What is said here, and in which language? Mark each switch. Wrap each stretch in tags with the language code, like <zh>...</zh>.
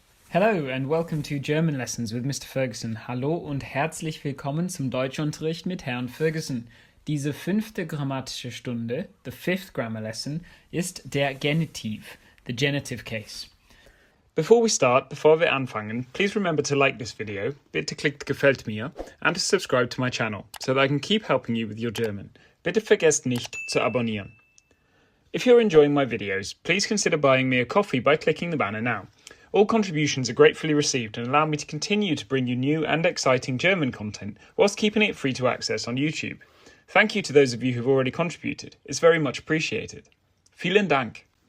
<en>Hello and welcome to German Lessons with Mr. Ferguson.</en> <de>Hallo und herzlich willkommen zum Deutschunterricht mit Herrn Ferguson. Diese 5. grammatische Stunde,</de> <en>the 5th grammar lesson,</en> <de>ist der Genitiv,</de> <en>the genitive case. Before</en> <de>wir anfangen,</de> <en>please remember to like this video,</en> <de>bitte klickt Gefällt mir,</de> <en>and to subscribe to my channel, so that I can keep helping you with your German.</en> <de>Bitte vergesst nicht zu abonnieren.</de> <en>If you're enjoying my videos, please consider buying me a coffee by clicking the banner now. All contributions are gratefully received and allow me to continue to bring you new and exciting German content whilst keeping it free to access on YouTube. Thank you to those of you who've already contributed. It's very much appreciated.</en> <de>Vielen Dank.</de>